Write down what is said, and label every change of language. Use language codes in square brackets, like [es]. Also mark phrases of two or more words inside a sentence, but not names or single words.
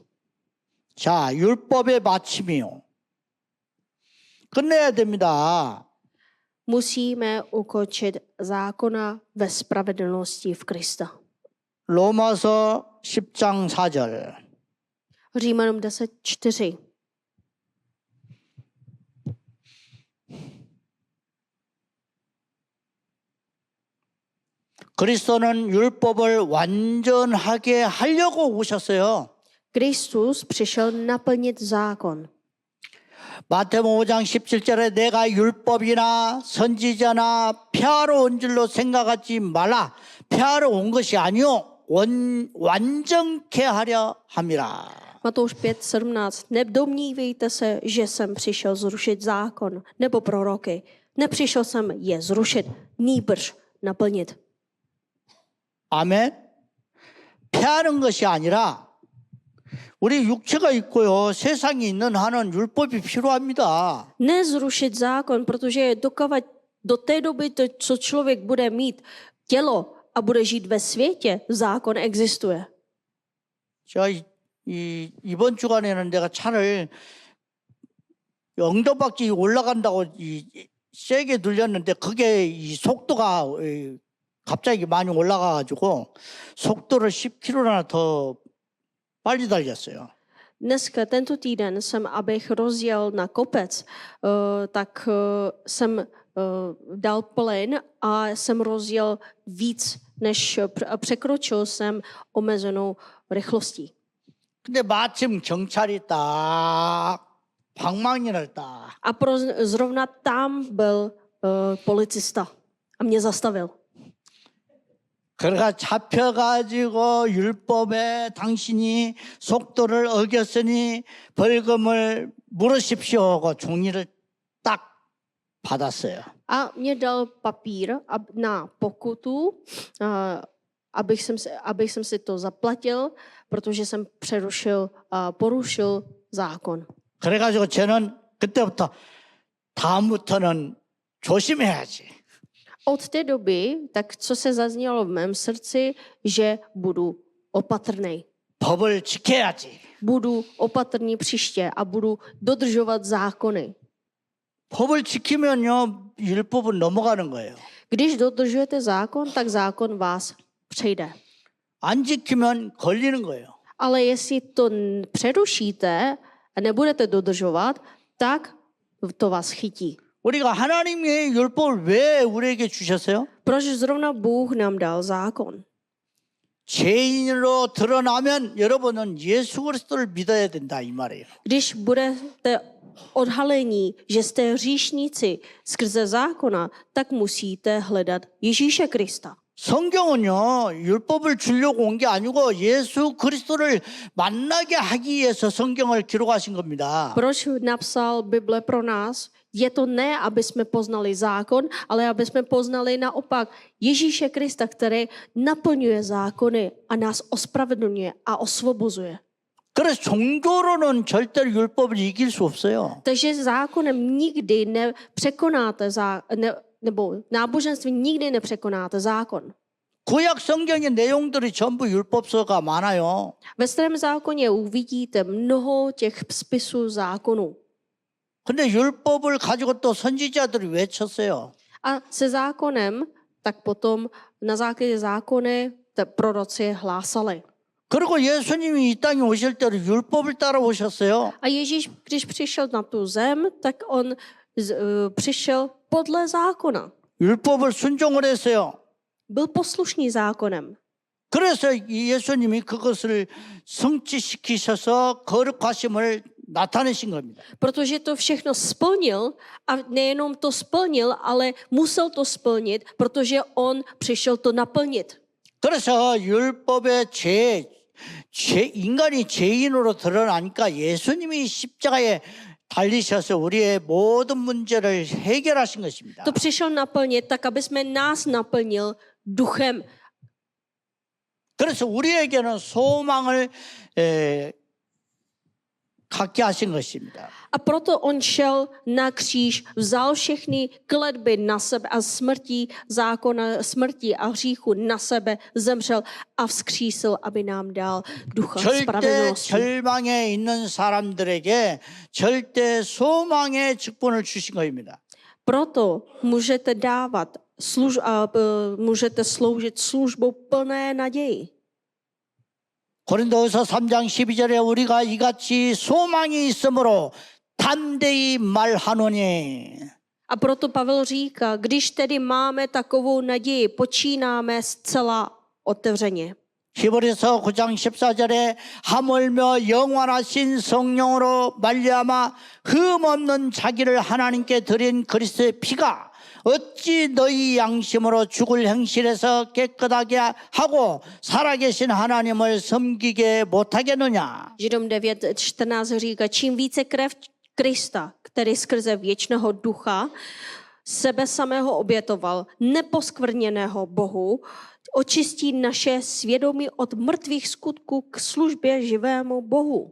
[ko] 자, 율법의 마침이요. 끝내야 됩니다. [cs] Musíme ukončit zákona ve spravedlnosti v Krista. [ko] 로마서 10장 4절. [cs] Římanům 10:4. [ko] 그리스도는 율법을 완전하게 하려고 오셨어요. [cs] Kristus přišel naplnit zákon. [ko] 마태복음 5장 17절에 내가 율법이나 선지자나 폐하러 온 줄로 생각하지 말라. 폐하러 온 것이 아니요 완전케 하려 함이라. [cs] Matouš 5:17. Nedomnívejte se, že jsem přišel zrušit zákon nebo proroky. Nepřišel jsem je zrušit, nýbrž naplnit. [ko] 아멘. 폐하는 것이 아니라 우리 육체가 있고요. 세상에 있는 한은 율법이 필요합니다. [cs] Nezrušit zákon, protože do té doby, co člověk bude mít tělo a bude žít ve světě, zákon existuje. [ko] 제가 이번 주간에는 내가 차를 엉덩박지 올라간다고 세게 눌렸는데 그게 이 속도가 갑자기 많이 올라가가지고 속도를 10km나 더 빨리 달렸어요. [cs] Tento týden jsem, abych rozjel na kopec, tak jsem dal plyn a jsem rozjel víc, než překročil jsem omezenou rychlostí. [ko] 근데 마침 경찰이 딱 방망이를 딱. [cs] A zrovna tam byl policista a mě zastavil. [ko] 그러가 잡혀가지고 율법에 당신이 속도를 어겼으니 벌금을 물으십시오 하고 종이를 딱 받았어요. [cs] A mě dal papír na pokutu, abych jsem si to zaplatil, protože jsem porušil zákon. [ko] 그래가지고 저는 그때부터 다음부터는 조심해야지. [cs] Od té doby, tak co se zaznělo v mém srdci, že budu opatrný. [ko] 법을 지켜야지. [cs] Budu opatrný příště a budu dodržovat zákony. [ko] 법을 지키면요 율법은 넘어가는 거예요. [cs] Když dodržujete zákon, tak zákon vás přejde. [ko] 안 지키면 걸리는 거예요. [cs] Ale jestli to přerušíte a nebudete dodržovat, tak to vás chytí. [ko] 우리가 하나님의 율법을 왜 우리에게 주셨어요? [cs] Proč zrovna Bůh nám dal zákon? [ko] 죄인으로 드러나면 여러분은 예수 그리스도를 믿어야 된다 이 말이에요. [cs] Když budete odhalení, že jste hříšníci skrze zákona, tak musíte hledat Ježíše Krista. [ko] 성경은요 율법을 주려고 온 게 아니고 예수 그리스도를 만나게 하기 위해서 성경을 기록하신 겁니다. [cs] Proč napsal Bible pro nás? Je to ne, aby jsme poznali zákon, ale aby jsme poznali naopak Ježíše Krista, který naplňuje zákony a nás ospravedlňuje a osvobozuje. [ko] 그래서 종교로는 절대로 율법을 이길 수 없어요. [cs] Takže zákonem nikdy nepřekonáte, nebo náboženstvím nikdy nepřekonáte zákon. [ko] 구약 성경의 내용들이 전부 율법서가 많아요. [cs] Ve starém zákoně uvidíte mnoho těch spisů zákonů. [ko] 근데 율법을 가지고 또 선지자들이 외쳤어요. [cs] A se zákonem, tak potom na základě zákony proroci hlásali. [ko] 그리고 예수님이 이 땅에 오실 때로 율법을 따라 오셨어요. [cs] A Ježíš, když přišel na tu zem, tak on přišel podle zákona. [ko] 율법을 순종을 했어요. [cs] Byl poslušný zákonem. [ko] 그래서 이 예수님이 그것을 성취시키셔서 거룩하심을 나타내신 겁니다. [cs] Protože to všechno splnil a nejenom to splnil, ale musel to splnit, protože on přišel to naplnit. [ko] 그래서 율법의 인간이 죄인으로 드러나니까 예수님이 십자가에 달리셔서 우리의 모든 문제를 해결하신 것입니다. [cs] To přišel naplnit, tak aby jsme nás naplnil duchem. [ko] 그래서 우리에게는 소망을 갖게 하신 것입니다. [cs] A proto on šel na kříž, vzal všechny kletby na sebe a zákona smrti a hříchu na sebe, zemřel a vzkřísil, aby nám dal ducha [ko] 절대 [cs] spravedlnosti. [ko] 절망에 있는 사람들에게 절대 소망의 직분을 주신 것입니다. [cs] Proto můžete můžete sloužit službou plné naději. [ko] 고린도후서 3장 12절에 우리가 이같이 소망이 있으므로 담대히 말하노니. [cs] A proto Pavel říká, když tedy máme takovou naději, počínáme zcela otevřeně. [ko] 히브리서 9장 14절에 하물며 영원하신 성령으로 말미암아 흠없는 자기를 하나님께 드린 그리스도의 피가 어찌 너희 양심으로 죽을 행실에서 깨끗하게 하고 살아계신 하나님을 섬기게 못하겠느냐. [cs] Židům 9:14 říká, čím více krev Krista, který skrze věčného ducha sebe samého obětoval, neposkvrněného Bohu, očistí naše svědomí od mrtvých skutků k službě živému Bohu.